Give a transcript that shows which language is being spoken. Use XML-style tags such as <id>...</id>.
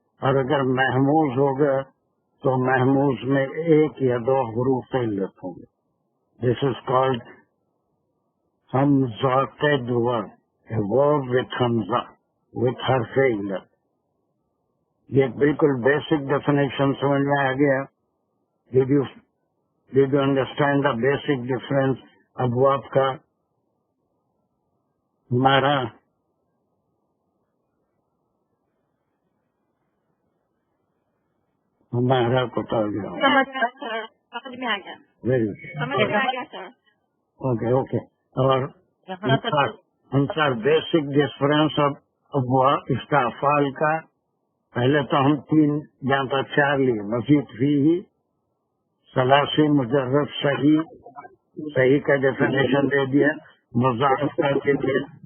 <ur>اور اگر محموز ہوگا تو محموز میں 1 یا 2 حروف علت ہوں گے.</ur> <en>This is called حمزاted verb, a verb with حمزہ with حرف علت.</en> <ur>یہ بالکل بیسک ڈیفینیشن سمجھ میں آ گیا.</ur> <en>Did you understand the basic difference ابواب کا؟ ہمارا پتا گیا.</en> <ur>سمجھ میں آ گیا.</ur> <en>Very good.</en> <ur>سمجھ میں آ گیا سر.</ur> <en>Okay.</en> <ur>اور انسار بیسک ڈفرینس اب اس کا افعال کا پہلے تو ہم 3 جہاں پر 4 لیے، مزید فی ثلاثی مجرد صحیح کا ڈیفینیشن دے دیا، مضاعف کا دے دیا.</ur>